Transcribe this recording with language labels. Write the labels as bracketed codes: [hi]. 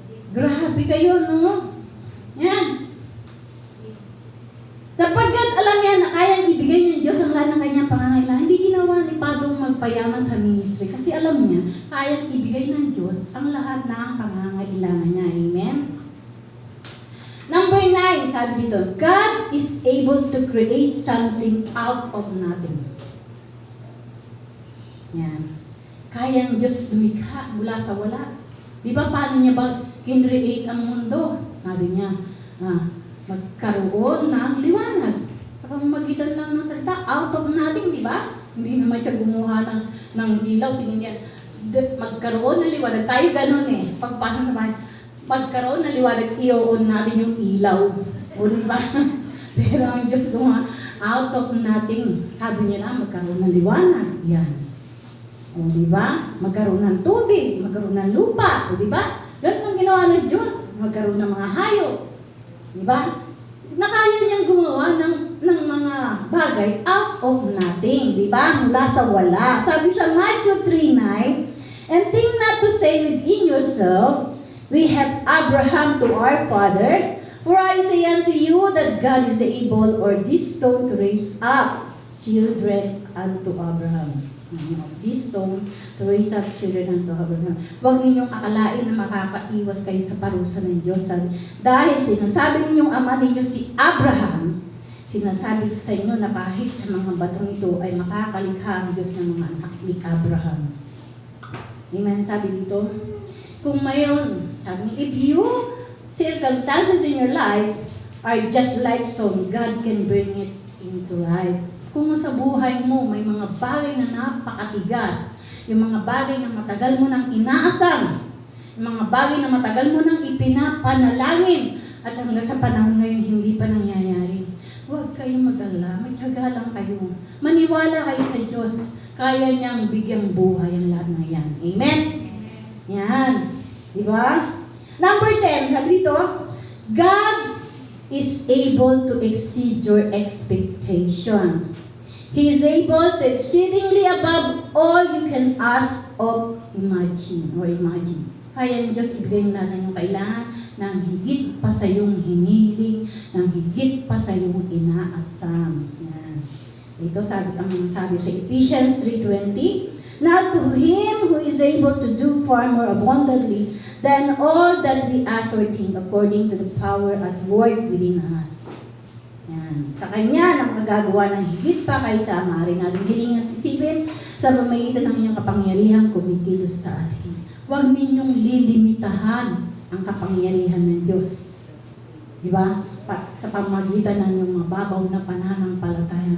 [tl] Grabe kayo, no? Yan. Sapagkat alam niya na kayang ibigay ng Diyos ang lahat ng kanyang pangangailangan, hindi ginawa ni Pablo magpayaman sa ministry kasi alam niya, kayang ibigay ng Diyos ang lahat ng pangangailangan niya. Amen? [en] Number 9, [tl] sabi dito, [en] God is able to create something out of nothing. [tl] Yan. Kayang Diyos lumikha mula sa wala. Di ba paano niya ba kinreate ang mundo? Sabi niya, magkaroon ng liwanag. Sa pamamagitan lang ng salita, [en] out of nothing, [tl] di ba? Hindi naman siya gumawa ng ilaw. Sige niya, magkaroon ng liwanag. Tayo ganun Pagpasok naman, magkaroon ng liwanag, i-on natin yung ilaw. O di ba? Pero ang Diyos gumawa, [en] out of nothing. [tl] Sabi niya lang, magkaroon ng liwanag. Yan. O di ba? Magkaroon ng tubig, magkaroon ng lupa. O di ba? Ganun ang ginawa ng Diyos. Magkaroon ng mga hayop. Diba? Nakaya niyang gumawa ng mga bagay [en] out of nothing. [tl] Diba? Mula sa wala. Sabi sa [en] Matthew 3:9, and think not to say within yourselves, we have Abraham to our father, for I say unto you that God is able or this stone to raise up children unto Abraham. This stone to raise up children unto Abraham. [tl] Huwag ninyong akalain na makakaiwas kayo sa parusa ng Diyos. Dahil sinasabi ninyong ama ninyo si Abraham, sinasabi ko sa inyo na kahit sa mga batong ito ay makakalikha ang Diyos ng mga anak ni Abraham. Amen. Sabi dito, kung mayroon, sabi niya, [en] if you circumstances in your life are just like stone, God can bring it into life. [tl] Kung sa buhay mo may mga bagay na napakatigas, yung mga bagay na matagal mo nang inaasam, yung mga bagay na matagal mo nang ipinapanalangin, at hanggang sa panahon ngayon hindi pa nangyayari, huwag kayong mag-alala, may tiyaga lang kayo. Maniwala kayo sa Diyos, kaya niyang bigyang buhay ang lahat ng yan. Amen? Yan. Diba? [en] Number 10, [tl] sabi dito, [en] God is able to exceed your expectation. He is able to exceedingly above all you can ask or imagine. [tl] Kaya ang Diyos ibigay na yung kailangan ng higit pa sa iyong hinihiling, ng higit pa sa iyong inaasam. Yan. Ito sabi sa [en] Ephesians 3:20, now to Him who is able to do far more abundantly than all that we ask or think according to the power at work within us. [tl] Yan. Sa Kanya nang magagawa ng higit pa kaysa maaari natin hilingan at isipin sa pamamagitan ng iyong kapangyarihan kumikilos sa atin. Huwag ninyong lilimitahan ang kapangyarihan ng Diyos. Diba? Sa pamamagitan ng iyong mababaw na pananampalataya.